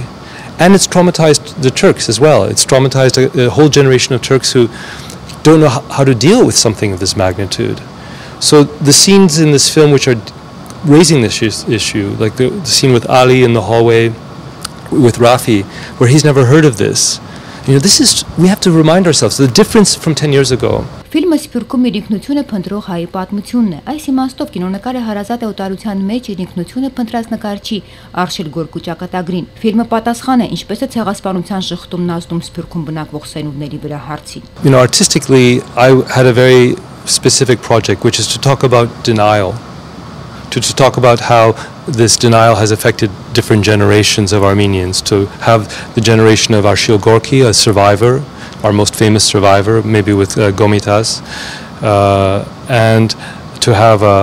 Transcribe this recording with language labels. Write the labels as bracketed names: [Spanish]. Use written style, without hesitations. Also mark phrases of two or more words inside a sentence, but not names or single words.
[English] And it's traumatized the Turks as well. It's traumatized a whole generation of Turks who don't know how to deal with something of this magnitude. So the scenes in this film which are raising this issue, like the scene with Ali in the hallway with Rafi, where he's never heard of this. You know, we have to remind ourselves the difference from 10 years ago. [Armenian] Ֆիլմը սփյուռքում իր ինքնությունը փնտրող հայի պատմությունն է։ Այս իմաստով կինոնկարը հարազատ է օտարության մեջ իր ինքնությունը փնտրած նկարչի Արշիլ գորգու ճակատագրին։ Ֆիլմը պատասխան է ինչպես է ցեղասպանության շղթումն ազդում սփյուռքում բնակվող սերունդների վրա հարցին։ [English] You know, artistically, I had a very specific project, which is to talk about denial, to talk about how this denial has affected different generations of Armenians, to have the generation of Arshil Gorky, a survivor, our most famous survivor, maybe with Gomitas, and to have